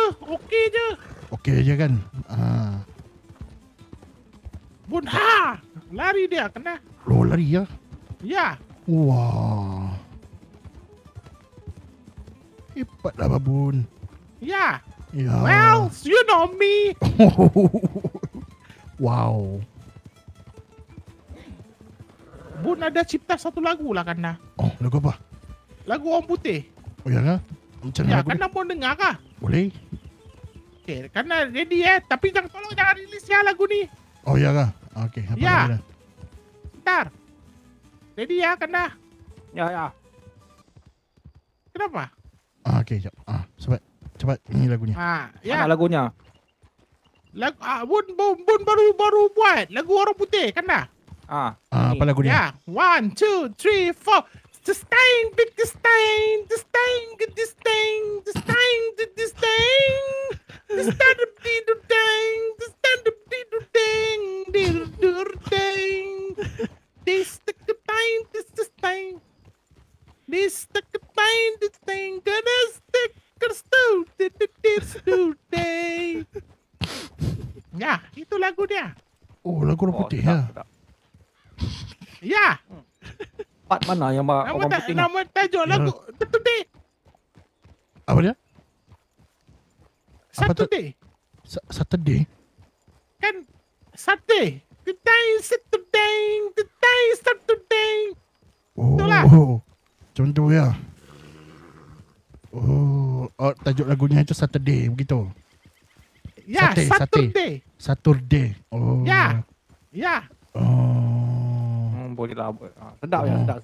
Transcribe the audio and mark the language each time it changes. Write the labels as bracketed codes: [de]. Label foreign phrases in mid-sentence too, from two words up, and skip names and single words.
[ms] Okey je. Okey je kan. Bun lari dia kena. Loh, lari ya. Ya. Wah. Hebatlah babun. Ya. Ya. [en] Well, you know me. Wow. [ms] Bun ada cipta satu lagu lah Kanda. Oh, lagu apa? Lagu orang putih. Oh, ya kah? Macam mana Ya, lagu ni? Kanda mau dengar kah? Boleh? Okay, Kanda ready tapi tolong jangan rilis ya lagu ni. Oh, ya kah? Okey, apa Ya. lagu dia? Bentar. Ready ya Kanda? Ya. Kenapa? Okey, jap. Cepat ini lagunya. Ya. Mana lagunya? Lagu Bun baru buat lagu orang putih Kanda. Apa lagu dia? Ya. 1 2 3 4. [en] Sustain, big disdain, disdain, good disdain, disdain, good disdain. Disdain, ding, disdain, ding, ding. This the time, this disdain. This the time, this thing, gonna stick, day. [ms] Ya, itu lagu dia. Oh, lagu orang putih ya. Ya. Part mana yang orang putih ni? Nama tajuk lagu Saturday. Apa dia? Apa tu? Saturday. Saturday? Kan Saturday. [en] Today Saturday. Today Saturday. [ms] Itulah. Oh, macam tu ya. Oh, tajuk lagunya itu Saturday begitu. Ya, Sate. Saturday. Saturday. Oh. Ya. Ya. Oh. Boleh lah. Sedap ya, sedap.